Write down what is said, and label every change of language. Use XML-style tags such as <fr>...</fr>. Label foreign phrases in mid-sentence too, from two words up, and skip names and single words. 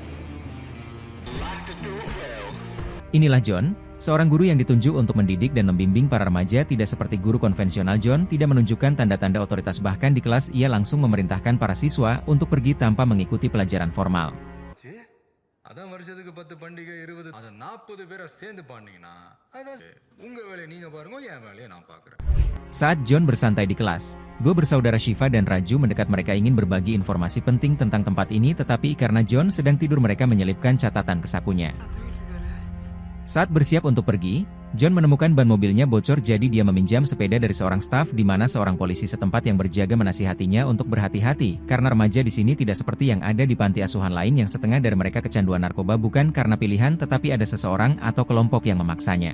<id>Inilah John, seorang guru yang ditunjuk untuk mendidik dan membimbing para remaja. Tidak seperti guru konvensional, John tidak menunjukkan tanda-tanda otoritas, bahkan di kelas ia langsung memerintahkan para siswa untuk pergi tanpa mengikuti pelajaran formal.</id> <ta>அதான் வருஷத்துக்கு 10 பண்டிகை 20 அது 40 பேரை சேர்ந்து பாண்டிங்கன்னா அதான் உங்க வேலையை நீங்க பாருங்க, என் வேலையை நான் பார்க்குறேன்.</ta> <id>Saat John bersantai di kelas, dua bersaudara Shiva dan Raju mendekat. Mereka ingin berbagi informasi penting tentang tempat ini, tetapi karena John sedang tidur mereka menyelipkan catatan ke sakunya. Saat bersiap untuk pergi, John menemukan ban mobilnya bocor, jadi dia meminjam sepeda dari seorang staf di mana seorang polisi setempat yang berjaga menasihatinya untuk berhati-hati karena remaja di sini tidak seperti yang ada di panti asuhan lain yang setengah dari mereka kecanduan narkoba bukan karena pilihan tetapi ada seseorang atau kelompok yang memaksanya.</id>